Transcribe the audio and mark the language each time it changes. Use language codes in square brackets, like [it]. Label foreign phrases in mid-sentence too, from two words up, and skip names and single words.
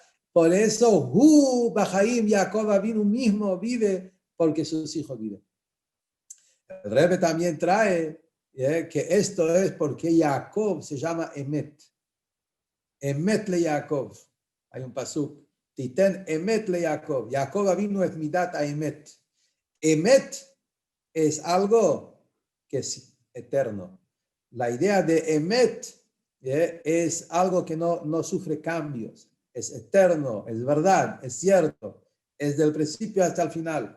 [es] Por eso, Bahaim, Jacob Avinu mismo vive porque sus hijos viven. El Rebbe también trae que esto es porque Jacob se llama Emet. [he] אמת ליעקב. [es] Hay un pasuk. [he] תתן אמת ליעקב. [es] Jacob vino es [he] מידת האמת. [es] Emet es algo que es eterno. La idea de Emet es algo que no sufre cambios. Es eterno, es verdad, es cierto. Es del principio hasta el final.